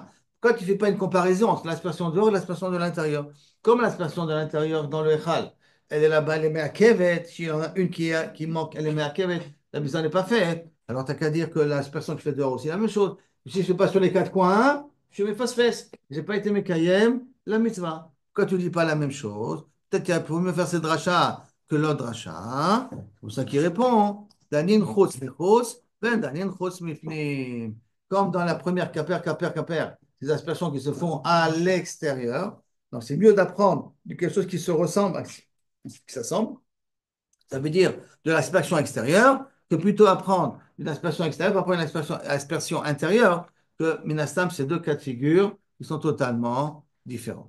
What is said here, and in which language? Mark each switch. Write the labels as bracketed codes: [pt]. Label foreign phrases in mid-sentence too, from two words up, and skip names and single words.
[fr] Quand tu ne fais pas une comparaison entre l'aspersion dehors et l'aspersion de l'intérieur, comme l'aspersion de l'intérieur dans le Echal, elle est là-bas, elle est me'akevet, s'il y en a une qui manque, elle est me'akevet, la mise n'est pas faite. Alors, tu n'as qu'à dire que l'aspersion que je fais dehors aussi, la même chose. Si je ne fais pas sur les quatre coins, je fais face-fesse. Je n'ai pas été Mekayem, la mitzvah. Quand tu ne dis pas la même chose, peut-être qu'il faut mieux faire cette dracha que l'autre dracha. C'est pour ça qu'il répond. [he] Danin chutz lechutz, ben danin chutz mifnim. [fr] Comme dans la première kaper, ces aspersions qui se font à l'extérieur. Donc, c'est mieux d'apprendre de quelque chose qui se ressemble, qui s'assemble. Ça veut dire de l'aspersion extérieure, que plutôt apprendre une aspersion extérieure, pas prendre une aspersion intérieure, que Minastam, c'est deux cas de figure qui sont totalement différent.